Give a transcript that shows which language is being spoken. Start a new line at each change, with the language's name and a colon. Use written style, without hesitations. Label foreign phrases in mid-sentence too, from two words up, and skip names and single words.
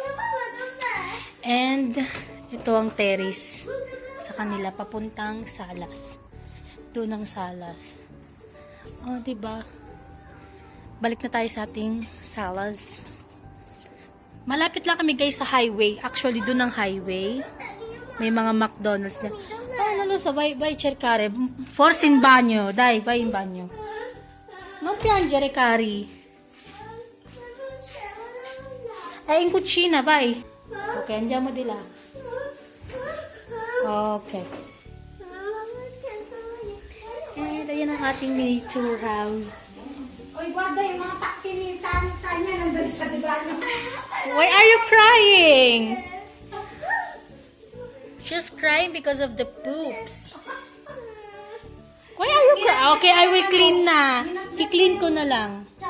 Filipino: And, ito ang terrace sa kanila, papuntang salas. Doon ang salas. Oh, diba? Balik na tayo sa ating salas. Malapit lang kami, guys, sa highway. Actually, doon ang highway. May mga McDonald's dyan.
Italian: Ah, non lo so, vai cercare. Forse in bagno. Dai, vai in bagno. Non piangere, cari. In cucina, vai. Ok, andiamo di là. Ok.
Filipino: Ayan ang ating
English: mini tour house.
Filipino: Uy, guarda yung mga takpilitan-tanya nandun sa divano.
English: Why are you crying? She's crying because of the poops. Why are you crying? Okay, I will clean na.
Filipino: I-clean ko na lang.